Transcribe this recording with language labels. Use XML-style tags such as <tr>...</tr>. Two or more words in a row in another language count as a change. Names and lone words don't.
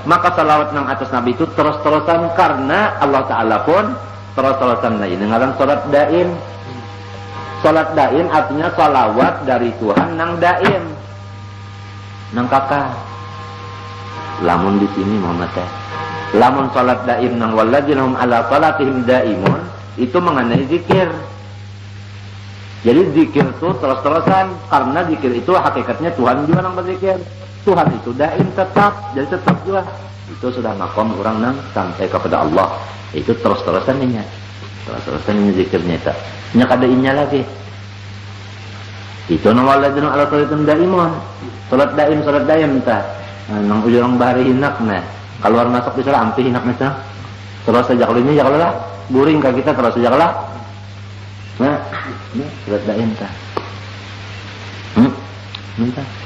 <bjn>Maka salawat nang atas Nabi itu terus-terusan karena Allah Ta'ala pun terus-terusan. Nah ini ngaran salat daim. Salat daim artinya salawat dari Tuhan nang daim. Nang kakak. Lamun di sini Muhammad teh. Lamun salat daim nang</bjn> <ar>والذين هم على صلاتهم دائمون</ar> <bjn>itu mengenai zikir.</bjn> <id>Jadi zikir itu terus-terusan karena zikir itu hakikatnya Tuhan juga yang berzikir. Tuhan itu daim tetap, jadi tetap juga. Itu sudah makom orang nang sampai kepada Allah. Itu terus-terusan ini. Terus-terusan zikirnya itu.</id> <bjn>Nya kada inya lagi. Itu nama</bjn> <ar>الذين على صلاة دائمون.</ar> <bjn>Salat daim tah. Nang ujung bahari hinak nah. Keluar masuk di salat ampih hinak tah. Terus saja kalau ini ya kalau lah buring ka kita terus saja lah. Nah, ini surat daim tah. Minta.</bjn>